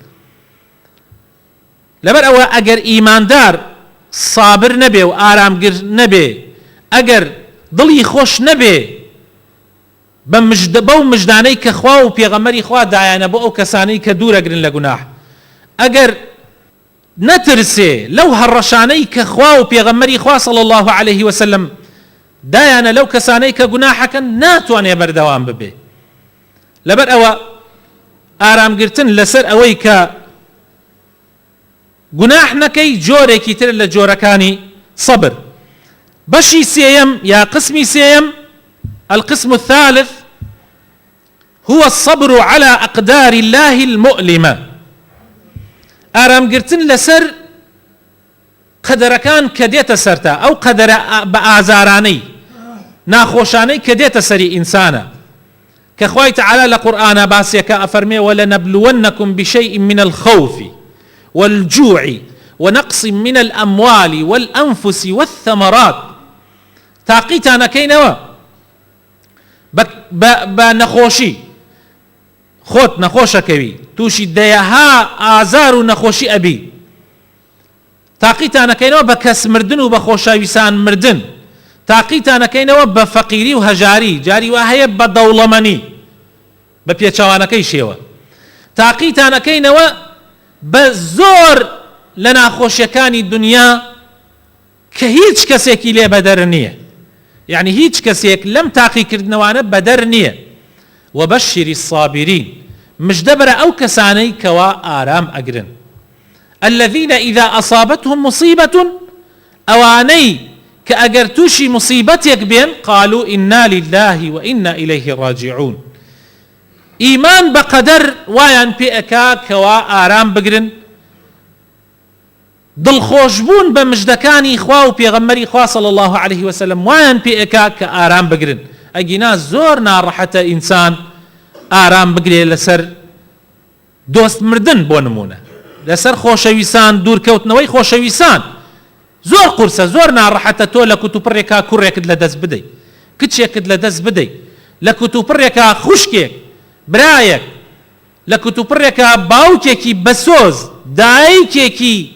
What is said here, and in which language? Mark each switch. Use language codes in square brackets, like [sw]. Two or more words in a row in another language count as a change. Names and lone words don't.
[ckb] لەبەر ئەوە ئەگەر ئیماندار سابر نەبێ و ئارامگر نەبێ، ئەگەر دڵی خۆش نەبێ بەو مژدانەی کە خوا و پێغەمبەری خوا دایانە بۆ ئەو کەسانەی کە دوورەگرن لە گوناح، ئەگەر نەترسێ لەو هەڕەشانەی کە خوا و پێغەمبەری خوا [ar] صلی الله عليه وسلم [ckb] دایانە لەو کەسانەی کە گوناحەکەن، ناتوانێ بەردەوام ببێ. لەبەر ئەوە ئارامگرتن لەسەر ئەوەی کە گوناح نەکەی جۆرێکی تر لە جۆرەکانی سەبر. بەشی سێیەم یا قسمی سێیەم، [ar] القسم الثالث هو الصبر على أقدار الله المؤلمة. [ckb] ئارامگرتن لەسەر قەدەرەکان کە دێتە سەرتا، ئەو قەدەرە بە ئازارانەی ناخۆشانەی کە دێتە سەری ئینسانە، کە خوای تەعالی لە قورئانە باسیەکە ئەفەرمێ [ar] وَلَنَبْلُوَنَّكُمْ بِشَيْءٍ مِنَ الْخَوْفِ وَالْجُوعِ ونقص من الأموال والأنفس والثمرات. [ckb] تاقیتانەکەینەوە بە نەخۆشی، خۆت نەخۆشەکەوی، تووشی دەیەها ئازار و نەخۆشی ئەبی. تاقیتانەکەینەوە بە کەس مردن و بە خۆشەویستان مردن. تاقیتانەکەینەوە بە فەقیری و هەژاری، جاری وا هەیە بە دەوڵەمەنی بە پێچەوانەکەی شێوە. تاقیتانەکەینەوە بە زۆر لە ناخۆشیەکانی دنیا کە هیچ کەسێکی لێ بەدەر نییە، یعنی هیچ کەسێک لەم تاقیکردنەوانە بەدەر نییە. [ar] وبشر الصابرين، [ckb] مژدە بەرە ئەو کەسانەی کەوا ئارام ئەگرن. [ar] الذين إذا أصابتهم مصيبة، [ckb] ئەوانەی کە ئەگەر تووشی مصیبەتێک بێن [ar] قالوا إنا لله وإنا إليه راجعون. [ckb] ئیمان بە قەدەر وایان پێ ئەکا کەوا ئارام بگرن، دڵخۆشبوون بە مژدەکانی خوا و پێغەمبەری خوا [ar] صلی الله عليه وسلم [ckb] وایان پێ ئەکا کە ئارام بگرن. ئەگینا زۆر ناڕەحەتە ئینسان ئارام بگرێ لەسەر دۆست مردن، بۆ نمونە لەسەر خۆشەویستان، دوورکەوتنەوەی خۆشەویستان زۆر قورسە، زۆر ناڕەحەتە تۆ لە کوتوپڕێکا کوڕێکت لەدەست بدەیت، کچێکت لەدەست بدەیت، لە کوتوپڕێکا خوشکێک، برایەک، لە کوتوپڕێکا باوکێکی بەسۆز، دایکێکی